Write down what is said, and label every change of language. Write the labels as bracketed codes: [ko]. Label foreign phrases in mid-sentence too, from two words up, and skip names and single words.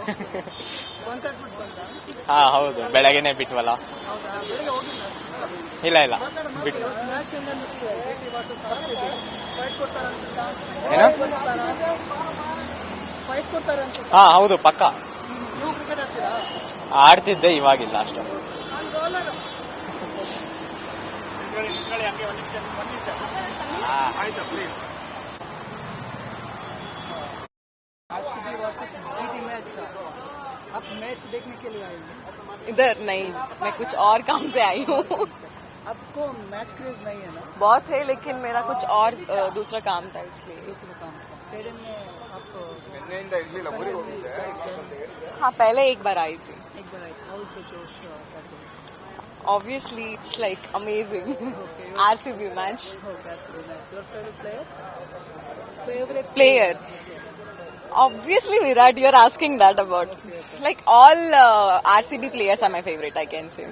[kn] ಹಾ ಹೌದು, ಬೆಳಗ್ಗೆನೆ ಬಿಟ್ವಲ್ಲ. ಇಲ್ಲ ಬಿಟ್ಟು. ಏನು? ಹಾ ಹೌದು, ಪಕ್ಕ ಆಡ್ತಿದ್ದೆ, ಇವಾಗಿಲ್ಲ ಅಷ್ಟೊಂದು. [hi] आप मैच देखने के लिए आए हैं? इधर नहीं, मैं कुछ और काम से आई हूँ. आपको [en] match craze [hi] नहीं है ना? बहुत है, लेकिन मेरा कुछ और दूसरा काम था, इसलिए. दूसरा काम स्टेडियम में आप हाँ, पहले एक बार आई थी. एक बार आए. [en] How is the josh? Obviously, it's like amazing. RCB match. Your favorite player? Favorite Player. Obviously, Virat. You're asking that about. Like all RCB players are my favorite, I can say.